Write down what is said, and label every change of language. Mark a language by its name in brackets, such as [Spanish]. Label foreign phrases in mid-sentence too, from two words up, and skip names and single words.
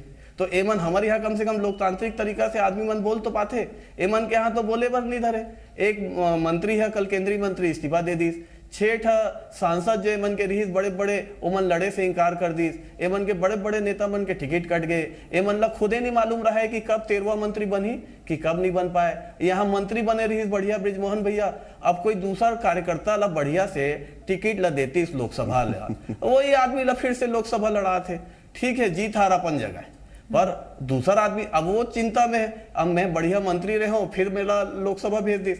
[Chhattisgarhi] तो एमन हमारे यहाँ कम से कम लोकतांत्रिक तरीका से आदमी मन बोल तो पाते, एमन के यहाँ तो बोले पर नहीं धरे। एक मंत्री है कल केंद्रीय मंत्री इस्तीफा दे दी, 6 सांसद जो एमन के रहीस बड़े बड़े ओमन लड़े से इनकार कर दी, एमन के बड़े बड़े नेता मन के टिकट कट गए। एमन ला खुदे नहीं मालूम रहा है कि कब 13वां मंत्री बनी कि कब नहीं बन पाए। यहाँ मंत्री बने रहीस बढ़िया ब्रिजमोहन भैया, अब कोई दूसरा कार्यकर्ता ला बढ़िया से टिकट ला देती इस लोकसभा ला, वही आदमी ला फिर से लोकसभा लड़ा थे। ठीक है, जीत हार अपन जगह, पर दूसरा आदमी अब वो चिंता में है, अब मैं बढ़िया मंत्री रहे हूं फिर मेरा लोकसभा भेज दी।